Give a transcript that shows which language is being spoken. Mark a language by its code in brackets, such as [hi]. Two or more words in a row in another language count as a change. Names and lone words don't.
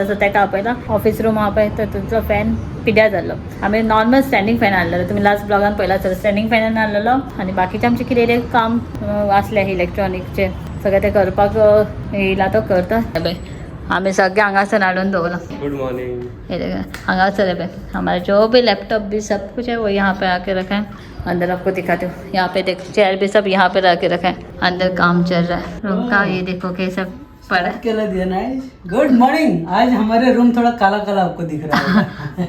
[kok] सो तेका आपयला [en] office room [kok] आपय तर तुमचो फॅन पिड्यार जाल्लो. आमी [en] normal standing fan [kok] हाडलेलो, तुमी लास्ट ब्लॉगान पयला सर स्टँडींग फॅनान हाडलेलो. आनी बाकीचे आमचे कितें काम आसले इलेक्ट्रॉनिकचे सगळें ते करपाक येयला तो करता. आम्ही सगळे हांगासर हाडून दवरला. [en] good morning. [hi] ये देखो हांगासर है हमारा जो भी लैपटॉप भी सब कुछ है वो यहाँ पे आके रखा है. अंदर आपको दिखाती हूँ. यहाँ पे देख चेयर भी सब यहाँ पे रख के रखा है. अंदर काम चल रहा है रूम का. ये देखो कैसा पड़ा है. [en] good morning. [hi] आज हमारे रूम थोड़ा काला काला आपको दिख रहा है.